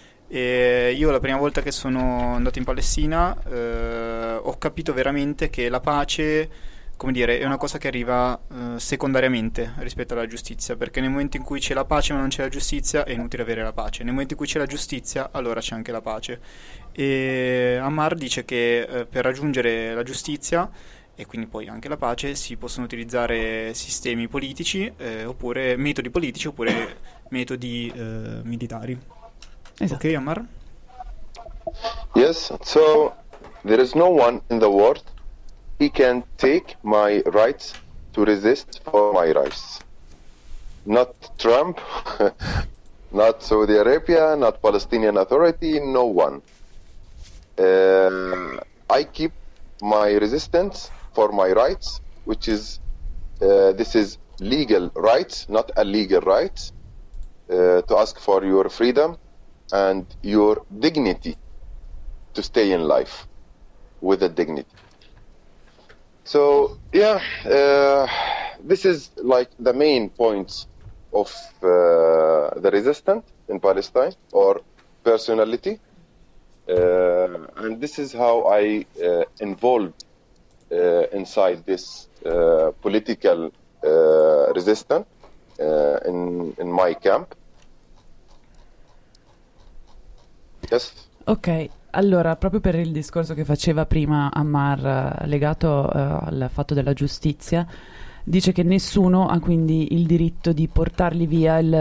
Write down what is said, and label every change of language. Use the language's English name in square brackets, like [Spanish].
[Italian] E io la prima volta che sono andato in Palestina ho capito veramente che la pace, come dire, è una cosa che arriva secondariamente rispetto alla giustizia, perché nel momento in cui c'è la pace ma non c'è la giustizia è inutile avere la pace, nel momento in cui c'è la giustizia allora c'è anche la pace. E Amar dice che per raggiungere la giustizia e quindi poi anche la pace si possono utilizzare sistemi politici oppure metodi politici oppure metodi militari. [English] Okay, Amar. Yes, so there is no one in the world he can take my rights to resist for my rights. Not Trump, not Saudi Arabia, not Palestinian Authority, no one. I keep my resistance for my rights, which is, this is legal rights, not illegal rights, to ask for your freedom and your dignity to stay in life with a dignity. So yeah, this is like the main points of the resistance in Palestine or personality, and this is how I involved inside this political resistance in my camp. Yes. [Italian] Ok, allora, proprio per il discorso che faceva prima Amar legato al fatto della giustizia, dice che nessuno ha quindi il diritto di portarli via